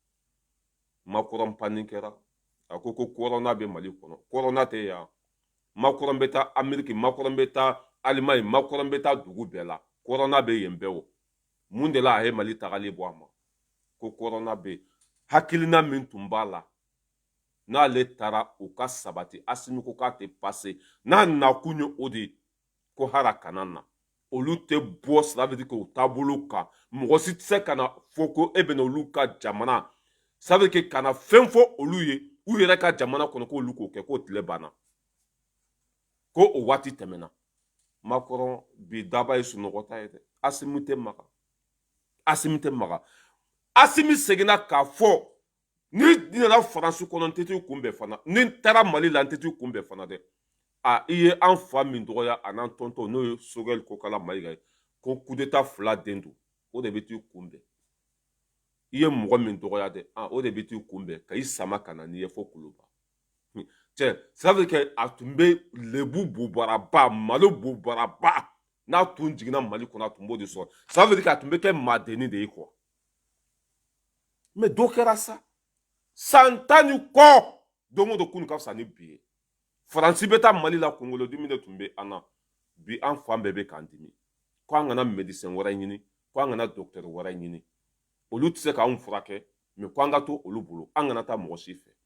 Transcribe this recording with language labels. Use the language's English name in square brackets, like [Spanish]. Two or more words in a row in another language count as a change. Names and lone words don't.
[Bambara] Macron panni kɛra a ko corona bɛ Mali kɔnɔ corona tɛ yan Macron bɛ taa Amérique Macron bɛ taa Allemagne Macron bɛ taa dugu bɛɛ la corona bɛ yen bɛɛ o mun de la a ye Mali tagali bɔ a ma ko corona bɛ hakilina min tun b'a la n'ale taara u ka sabati Asimi ko k'a tɛ passe n'a nakun ye o de ko hara kana na olu tɛ bɔ [French] ça veut dire que [Bambara] u taabolo kan mɔgɔ si tɛ se ka na fɔ ko e bɛna olu ka jamana [French] ça veut dire que [Bambara] kana fɛn fɔ olu ye u yɛrɛ ka jamana kɔnɔ k'olu k'o kɛ k'o tile banna ko o waati tɛmɛna Macron bi daba ye sunɔgɔta ye dɛ Asimi tɛ maga Asimi tɛ maga Asimi seginna k'a fɔ ni nana Faransi kɔnɔ n tɛ t'u kunbɛn fana ni n taara Mali la n tɛ t'u kunbɛn fana dɛ i ye an fa min dɔgɔya a n'an tɔntɔn n'o ye Sogɛl Kokala Mayiga ye ko [French] coup d'état [Bambara] fila den don o de bɛ t'u kunbɛn i ye mɔgɔ min dɔgɔya dɛ o de bɛ t'u kunbɛn ka i sama ka na n'i ye fo Koloba cɛ [French] ça veut dire que [Bambara] a tun bɛ lebu bubaraba malo bubaraba n'a tun jiginna Mali kɔnɔ a tun b'o de sɔrɔ [French] ça veut dire que [Bambara] a tun bɛ kɛ maadenni de ye quoi mais dɔ kɛra sa san tan ni kɔ don o don kunu ka fisa ni bi ye Faransi bɛ taa Mali la kunkolodimi de tun bɛ an na bi an fan bɛɛ bɛ k'an dimi ko an kana médecin wɛrɛ ɲini ko an kana docteur wɛrɛ ɲini olu tɛ se k'anw furakɛ mais ko an ka to olu bolo an kana taa mɔgɔ si fɛ